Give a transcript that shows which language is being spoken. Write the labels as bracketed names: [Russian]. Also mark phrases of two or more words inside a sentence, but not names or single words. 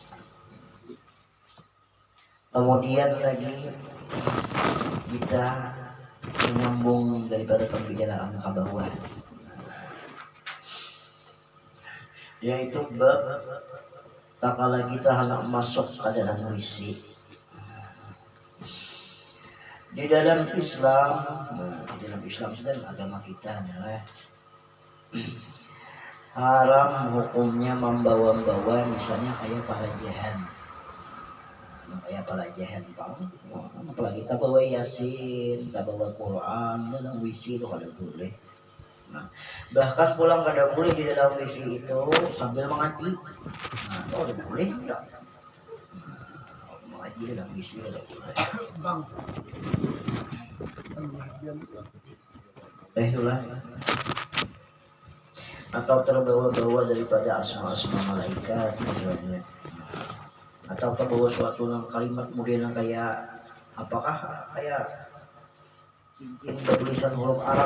[Indonesian] Kemudian lagi kita menyambung daripada pembicaraan ke bawah, yaitu bab tak kala kita hendak masuk ke dalam WC. Di dalam Islam dan agama kita adalah haram hukumnya membawa-bawa misalnya kayak para jahan, apalagi kita bawa Yasin, kita bawa Quran dalam WC itu [Banjar] kada boleh. [Indonesian] Nah, bahkan pulang [Banjar] kada boleh [Indonesian] di dalam WC itu sambil mengaji. Nah, itu [Banjar] kada boleh [Indonesian] enggak? Mengaji dalam WC [Banjar] kada boleh. [Indonesian] Bang. Itulah. Atau terbawa-bawa daripada asma-asma malaikat misalnya, atau terbawa suatu kalimat kemudian kayak apakah kayak cincin bertulisan huruf Arab.